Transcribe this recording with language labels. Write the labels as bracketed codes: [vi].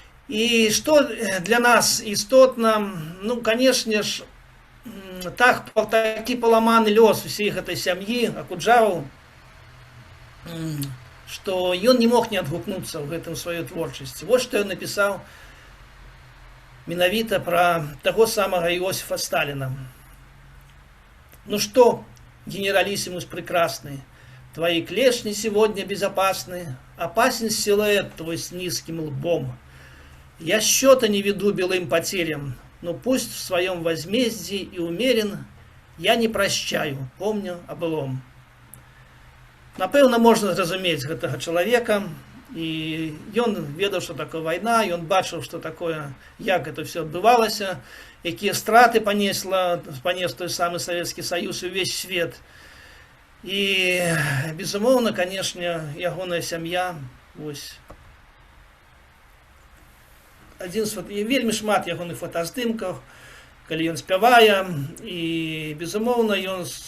[be] І што для нас істотна, канешне ж, такі паламаны лёс усей гэтай сям'і Акуджаваў, што ён не мог не адгукнуцца ў гэтым сваёй творчасці. Вось што ён напісаў менавіта пра таго самага Иосифа Сталина. [ru] Ну что, генералиссимус прекрасный, твои клешни сегодня безопасны, опасен силуэт твой с низким лбом. Я счета не веду белым потерям, но пусть в своем возмездии и умерен, я не прощаю, помню о былом. [be] Напэўна, можна зразумець гэтага чалавека, і ён ведаў, што такое вайна, ён бачыў, што такое, як это все адбывалася, якія страты панес той самы Савецкі Саюз і ўвесь свет. І, безумоўна, канешне, ягоная сям'я, вельмі шмат ягоных фотаздымкаў, калі ён спявае, і, безумоўна, ён,